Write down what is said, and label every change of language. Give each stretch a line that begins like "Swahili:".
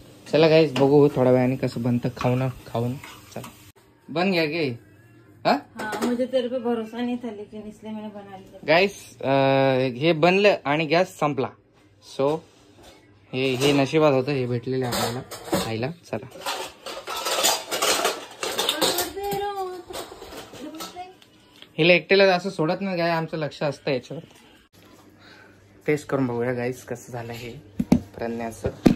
Marathi: चला गाइस बघू थोड्या वेळाने कसं बनतं. खाऊन चला.
Hindi: बन गया के? हाँ मुझे तेरे पे भरोसा नहीं था लेकिन इसलिए मैंने बना लिया.
Marathi: गाइस हे बनलं आणि गॅस संपला. सो हे नशिबात होतं. हे भेटलेले आपल्याला खायला. चला हिला एकट्याला असं सोडत नाही काय. आमचं लक्ष असतं याच्यावर. टेस्ट करून बघूया गाइस कसं झालं हे प्रज्ञाचं.